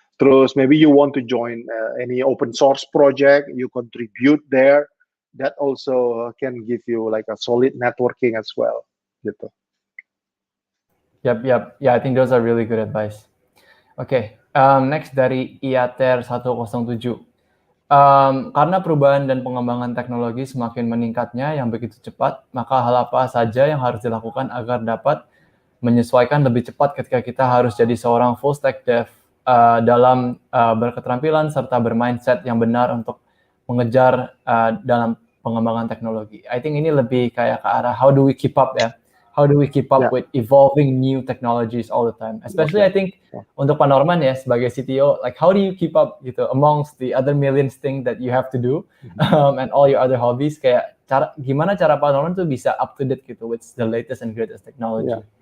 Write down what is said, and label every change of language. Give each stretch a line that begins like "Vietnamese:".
Indonesian: Terus
English: maybe you want to join any open source project, you contribute there. That also can give you like a solid networking as well gitu. Yep. Yeah, I think those are really good advice. Okay. Next dari IATR 107.
Indonesian: Karena perubahan dan pengembangan teknologi semakin meningkatnya yang begitu cepat, maka hal apa saja yang harus dilakukan agar dapat menyesuaikan lebih cepat ketika kita harus jadi seorang full stack dev dalam berketerampilan serta bermindset yang benar untuk mengejar dalam pengembangan teknologi.
English: I think
Indonesian: ini lebih kayak ke arah
English: how do we keep up
Indonesian: ya?
English: How do we keep up with evolving new technologies all the time? Especially I think
Indonesian: untuk Pak Norman ya sebagai CTO,
English: like how do you keep up gitu amongst the other millions things that you have to do and all your other hobbies?
Indonesian: Kayak gimana cara Pak Norman tuh bisa
English: up to date gitu with the latest and greatest technology?